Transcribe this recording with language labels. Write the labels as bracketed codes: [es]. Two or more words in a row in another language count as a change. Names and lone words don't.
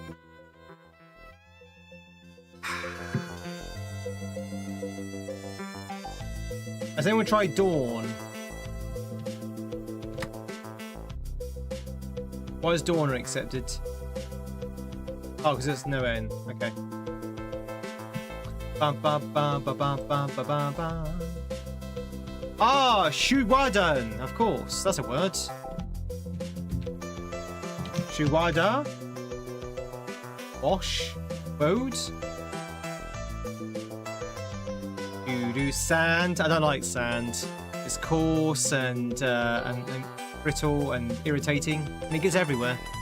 [en] Has anyone tried Dawn? Why is Dawn accepted? Oh, because there's no N. Okay. Ba ba ba ba ba ba ba ba ba. Ah, Shuwadan, of course. That's a word. Shuwada. Wash. Road. You do sand. I don't like sand. It's coarse and brittle and irritating, and it gets everywhere.